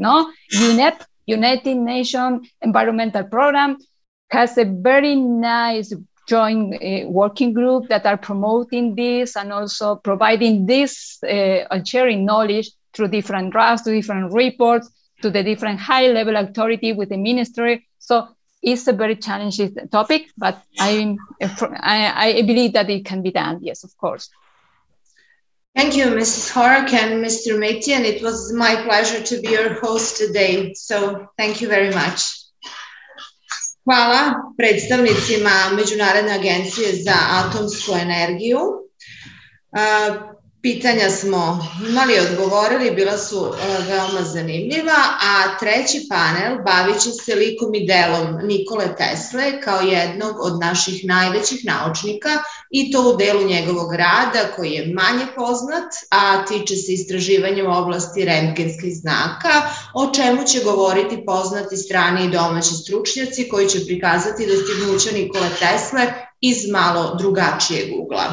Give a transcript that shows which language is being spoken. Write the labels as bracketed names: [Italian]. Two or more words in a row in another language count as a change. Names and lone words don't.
[English] No, UNEP, United Nations Environmental Program, has a very nice joint working group that are promoting this and also providing this and sharing knowledge through different drafts, to different reports, to the different high-level authority with the ministry. So it's a very challenging topic, but I believe that it can be done, yes, of course. Thank you, Mrs. Horak and Mr. Metian. It was my pleasure to be your host today. So thank you very much. [Serbian] Hvala predstavnicima Međunarodne agencije za atomsku energiju. Pitanja smo imali i odgovorili, bila su veoma zanimljiva, a treći panel bavit će se likom i delom Nikole Tesle kao jednog od naših najvećih naučnika, i to u delu njegovog rada koji je manje poznat, a tiče se istraživanja u oblasti rentgenskih znaka, o čemu će govoriti poznati strani i domaći stručnjaci koji će prikazati dostignuća Nikole Tesle iz malo drugačijeg ugla.